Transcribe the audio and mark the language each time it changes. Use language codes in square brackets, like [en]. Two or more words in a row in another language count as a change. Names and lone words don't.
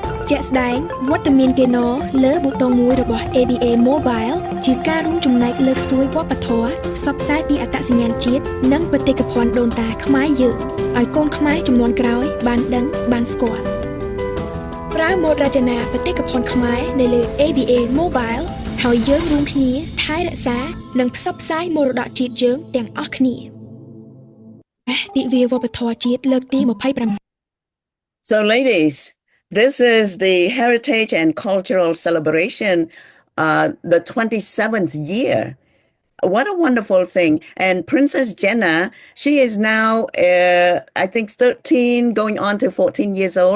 [km] ជាក់ស្ដែងវត្តមានគេណលើប៊ូតុងមួយរបស់ ABA Mobile ជាការរួមចំណែកលើកស្ទួយវប្បធម៌ផ្សព្វផ្សាយពីអត្តសញ្ញាណជាតិនិងបេតិកភណ្ឌដូនតាខ្មែរយើងឲ្យកូនខ្មែរជំនាន់ក្រោយបានដឹងបានស្គាល់ប្រើម៉ូដរចនាបេតិកភណ្ឌខ្មែរនៅលើ ABA Mobile ហើយយើងរួមគ្នាថែរក្សានិងផ្សព្វផ្សាយមរតកជាតិយើងទាំងអស់គ្នាទិវាវប្បធម៌ជាតិលើកទី28 [en] So, ladies, this is the Heritage and Cultural Celebration, the 27th year. What a wonderful thing. And Princess Jenna, she is now, I think, 13, going on to 14 years old.